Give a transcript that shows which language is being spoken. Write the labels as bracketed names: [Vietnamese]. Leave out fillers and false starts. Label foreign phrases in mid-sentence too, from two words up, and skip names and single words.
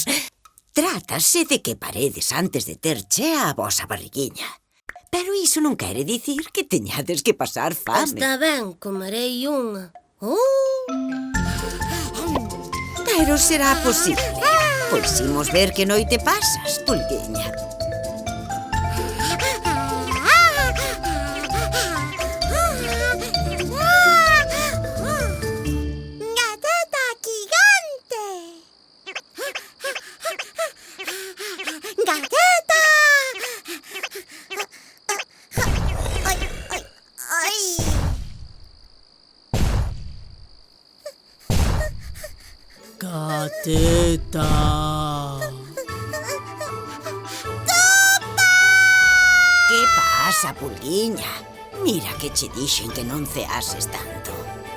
[Galician] Trátase de que paredes antes de ter chea a vosa barriguiña. Pero iso non quere dicir que teñades que pasar fame. Está ben, comerei unha. Pero será posible. Pois imos ver que noite pasas, pulguiña. Gateta gigante. Gateta. Ai, ai, ai. Gateta. Que pasa, pulguiña? Mira que che dixen que non ceases tanto.